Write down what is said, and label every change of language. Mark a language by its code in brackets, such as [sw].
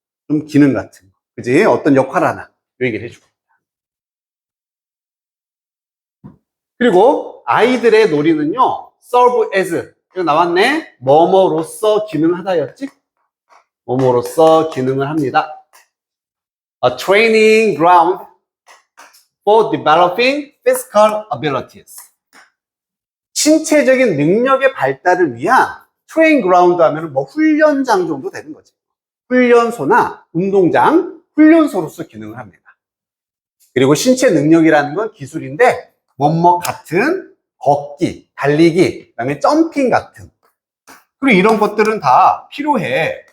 [ko] 좀 기능 같은 거. 그지? 어떤 역할 하나. 이 얘기를 해주고. 그리고 아이들의 놀이는요, [en] serve as. [ko] 이거 나왔네. 뭐뭐로서 기능하다였지? 뭐뭐로서 기능을 합니다. [en] A training ground for developing physical abilities. [ko] 신체적인 능력의 발달을 위한 트레인 그라운드 하면 뭐 훈련장 정도 되는 거지. 훈련소나 운동장, 훈련소로서 기능을 합니다. 그리고 신체 능력이라는 건 기술인데 뭐뭐 같은 걷기, 달리기, 그다음에 점핑 같은 그리고 이런 것들은 다 필요해.